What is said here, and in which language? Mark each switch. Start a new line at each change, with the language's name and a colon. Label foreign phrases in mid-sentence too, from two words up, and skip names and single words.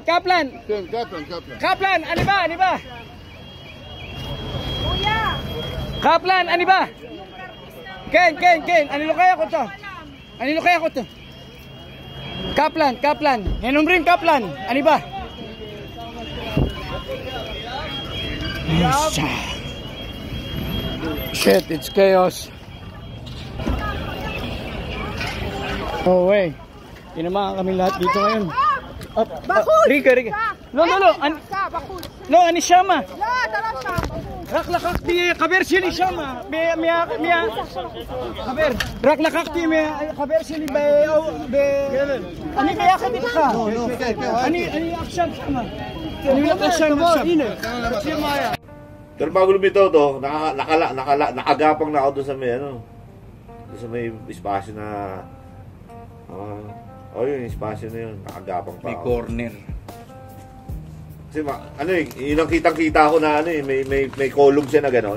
Hebrew: כן, קפלן, אני בא. קפלן, אני בא. כן, אני לוקח אותו. קפלן. הם אומרים קפלן, אני בא.
English: Shit, it's chaos. Oh, way.
Filipino: Tinamaan kami lahat dito ngayon.
English: Rika. No. No,
Hebrew: אני שמה. רק לקחתי חבר שלי שם, רק לקחתי חבר שלי אני ביחד איתך, אני עכשיו שם, אני הולך שם, הנה, תקשיב מה היה.
Filipino: Pero bago lumitaw to, nakagapang na ako doon sa may doon sa may espasyo na yung espasyo na yun, nakagapang pa ako. May corner. Kasi yun ang kitang-kita ko na may kolong siya na gano'n.